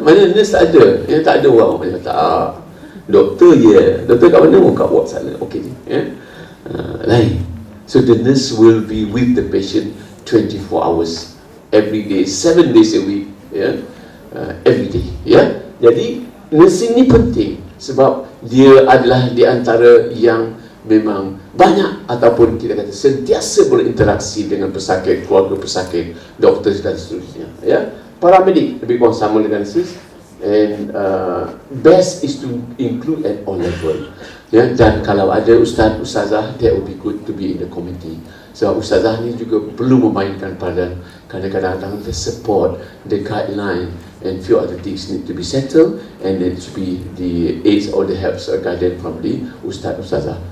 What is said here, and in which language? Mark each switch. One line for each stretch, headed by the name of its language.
Malay: Mana nurse tak ada? Ya, tak ada orang. Tak. Doktor je. Doktor kat mana? Kat ward sana. Okey. Ya. Lain.
English: So the nurse will be with the patient 24 hours every day, 7 days a week, every day.
Malay: Jadi nursing ni penting sebab dia adalah di antara yang memang banyak ataupun kita kata sentiasa berinteraksi dengan pesakit, keluarga pesakit, doktor dan seterusnya. Paramedik lebih kurang sama dengan nurses.
English: And best is to include at all level.
Malay: Dan kalau ada ustazah,
English: that would be good to be in the committee.
Malay: Sebab ustazah ni juga perlu memainkan peranan. Kadang-kadang
English: the support, the guideline and few other things need to be settled, and it should be the aids or the helps or guidance from the ustazah.